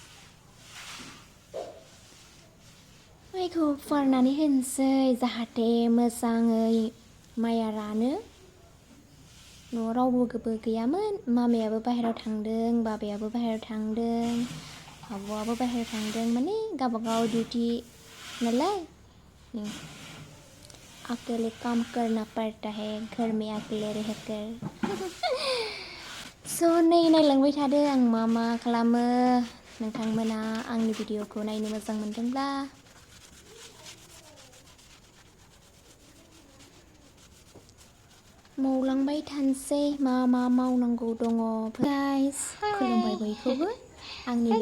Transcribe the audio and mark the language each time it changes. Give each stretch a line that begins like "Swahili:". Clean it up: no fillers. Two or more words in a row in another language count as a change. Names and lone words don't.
Bodo: माइखौ फुवारनानै होनोसै जाहाथे मोजाङै माइया रानो न'आव रावबो गैयामोन मामायाबो बाहेरायाव थांदों बाबायाबो बाहेरायाव थांदों आब'आबो बाहेरायाव थांदों माने गावबागाव डिउटि नालाय
Hindi: अकेले काम करना पड़ता है घर में अकेले रहकर
Bodo: स' नै नायलांबाय थादो आं मा खालामो नोंथांमोना आंनि भिडिअखौ नायनो मोजां मोनदोंब्ला मावलांबाय थानोसै मा मावनांगौ दङ गाइस खुलुमबाय बयखौबो आंनि बे